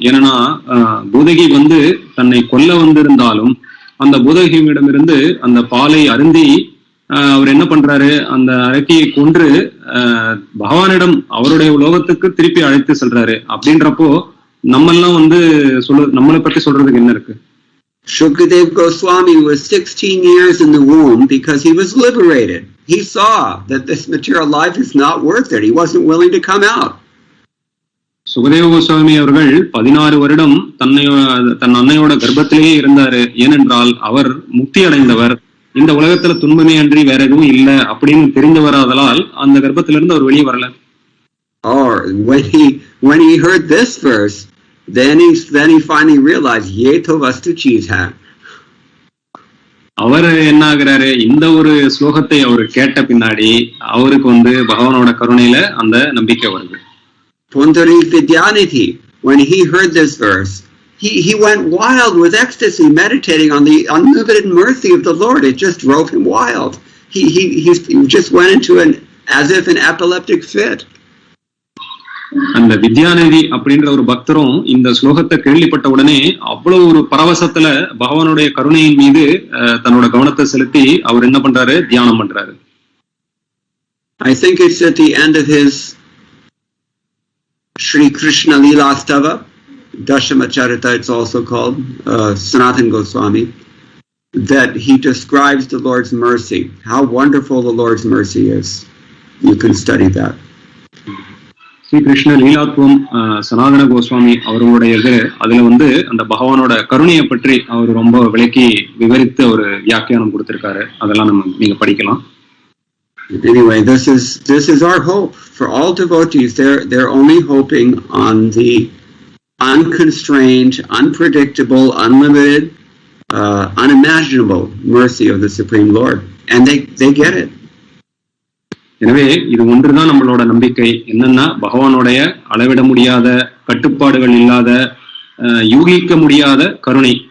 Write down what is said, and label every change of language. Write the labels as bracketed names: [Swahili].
[Tamil] ஏன்னா பூதகி தன்னை கொல்ல வந்திருந்தாலும் அந்த பூதகியிடமிருந்து அந்த பாலை அருந்தி அவர் என்ன பண்றாரு, அந்த அரக்கியை கொன்று பகவானிடம் அவருடைய உலோகத்துக்கு திருப்பி அழைத்து செல்றாரு. அப்படின்றப்போ நம்மெல்லாம் நம்மளை பற்றி சொல்றதுக்கு என்ன இருக்கு? [English] Shukadev Goswami was 16 years in the womb because he was liberated. He saw that this material life is not worth it. He wasn't willing to come out. [Tamil] Sukadeva Goswami அவர்கள் 16 வருடம் தன் அன்னையோட கர்ப்பத்திலேயே இருந்தாரு. ஏனென்றால் அவர் முக்தி அடைந்தவர். இந்த உலகத்துல துன்பமே அன்றி வேற எதுவும் இல்ல அப்படின்னு தெரிந்தவராதலால் அந்த கர்ப்பத்திலிருந்து அவர் வெளியே வரல. [English] Or when he heard this verse, then he finally realized [Hindi] ye to vastu cheez hai. [Tamil] அவர் என்ன ஆகிறாரு, இந்த ஒரு ஸ்லோகத்தை அவர் கேட்ட பின்னாடி அவருக்கு பகவானோட கருணையில அந்த நம்பிக்கை வருது. [English] Pundari Vidyanidhi, when he heard this verse, he went wild with ecstasy, meditating on the unlimited mercy of the Lord. It just drove him wild. He just went into as if an epileptic fit. [Tamil] அந்த வித்யாநிதி அப்படின்ற ஒரு பக்தரும் இந்த ஸ்லோகத்தை கேள்விப்பட்ட உடனே அவ்வளவு ஒரு பரவசத்துல பகவானுடைய கருணையின் மீது தன்னோட கவனத்தை செலுத்தி அவர் என்ன பண்றாரு, தியானம் பண்றாரு. [English] I think it's at the end of his Shri Krishna Leelastava, Dashamacharita it's also called, Sanatana Goswami, that he describes the Lord's mercy. How wonderful the Lord's mercy is. You can study that. [Tamil] Sri Krishna லீலாத்வம் சனாதன கோஸ்வாமி அவர்களுடையது. அதுல அந்த பகவானோட கருணையை பற்றி அவர் ரொம்ப விளக்கி விவரித்து ஒரு வியாக்கியானம் கொடுத்திருக்காரு. அதெல்லாம் நீங்க படிக்கலாம். [English] Anyway, this is our hope for all devotees. They're only hoping on the unconstrained, unpredictable, unlimited, unimaginable mercy of the Supreme Lord, and they get it. [Tamil] எனவே இது ஒன்றுதான் நம்மளோட நம்பிக்கை. என்னன்னா பகவானுடைய அளவிட முடியாத, கட்டுப்பாடுகள் இல்லாத, யூகிக்க முடியாத கருணை.